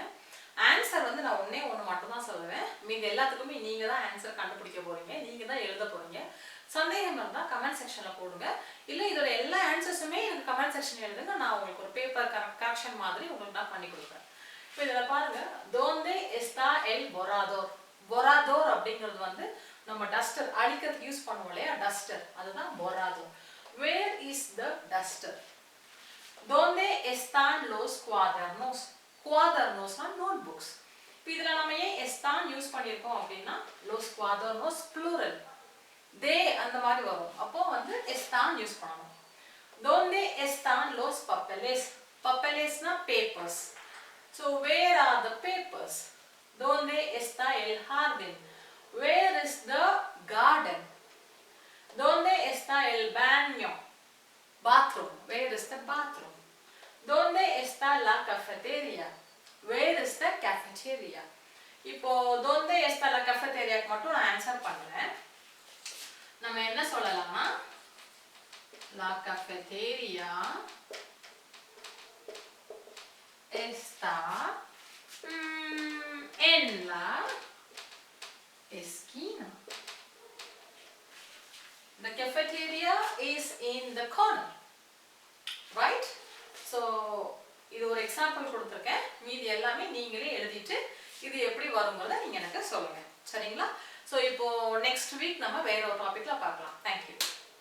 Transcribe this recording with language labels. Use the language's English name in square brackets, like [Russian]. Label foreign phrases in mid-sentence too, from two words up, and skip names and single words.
[Tamil] ஆன்சர் வந்து நான் ஒண்ணே ஒன்று மட்டும் தான் சொல்லுவேன். மீது எல்லாத்துக்குமே நீங்க தான் ஆன்சர் கண்டுபிடிக்க போறீங்க, நீங்க தான் எழுத போறீங்க. சந்தேகம் இருந்தா [English] comment sectionல [Tamil] போடுங்க. இல்ல இதோட எல்லா ஆன்சர்ஸுமே எனக்கு [English] comment sectionல [Tamil] எழுதுங்க, நான் உங்களுக்கு ஒரு [English] paper correction [Tamil] மாதிரி உங்களுக்கு நான் பண்ணி கொடுக்குறேன். இப்போ இதுல பாருங்க, [Spanish] donde está el borrador. [Tamil] borrador அப்படிங்கிறது வந்து நம்ம டஸ்டர் அடிக்கிறதுக்கு யூஸ் பண்ணுவோம் இல்லையா, டஸ்டர், அதுதான் borrador. [English] where is the duster? [Spanish] donde están los cuadernos? [Tamil] cuadernosனா நோட்புக்ஸ். இப்போ இதுல நம்ம ஏன் están யூஸ் பண்ணியிருக்கோம் அப்படின்னா [Spanish] los cuadernos [Tamil] plural, they அந்த மாதிரி வரும், அப்போ வந்து están யூஸ் பண்ணணும். [Spanish] ¿Dónde están los papeles? [English] Papeles na papers. So where are the papers? [Spanish] ¿Dónde está el jardín? [English] Where is the garden? [Spanish] ¿Dónde está el baño? [English] Bathroom. Where is the bathroom? [Spanish] ¿Dónde está la cafeteria? [English] Where is the cafeteria? [Tamil] இப்போ [Spanish] ¿dónde está la cafeteria [Tamil] க்கு மட்டும் நான் ஆன்சர் பண்றேன். நம்ம என்ன சொல்லலாம்னா [Spanish] la cafeteria está en la esquina. [English] The cafeteria is in the corner. Right? [Tamil] So இது ஒரு எக்ஸாம்பிள் கொடுத்திருக்கேன். மீதி எல்லாமே நீங்களே எழுதிட்டு இது எப்படி வரும்ங்கறத நீங்க எனக்கு சொல்லுங்க. சரிங்களா? சோ இப்போ [English] next week [Tamil] நம்ம வேற ஒரு டாபிக்ல பார்க்கலாம். [English] Thank you.